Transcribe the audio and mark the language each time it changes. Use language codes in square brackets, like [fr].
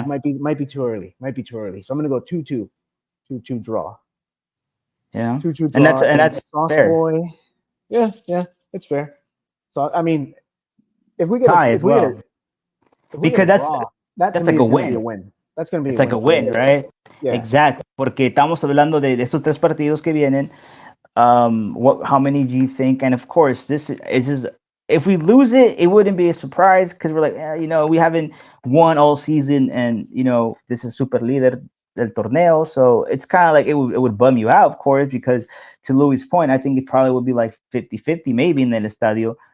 [en] It might be too early. So I'm gonna go 2-2. 2-2 draw. Yeah. 2-2 draw. And that's fair. Boy. Yeah, it's fair. So I mean, if we get tie as well, because that's like a win. That's going to be it's like a win, right? Yeah. Exactly. [es] Porque estamos hablando de esos tres partidos que vienen. [en] How many do you think? And of course, this is if we lose it, it wouldn't be a surprise because we're like, we haven't won all season, and this is super [es] líder del torneo, [en] so it's kind of like it would bum you out, of course, because to Louis' point, I think it probably would be like 50-50 maybe in [es] el estadio.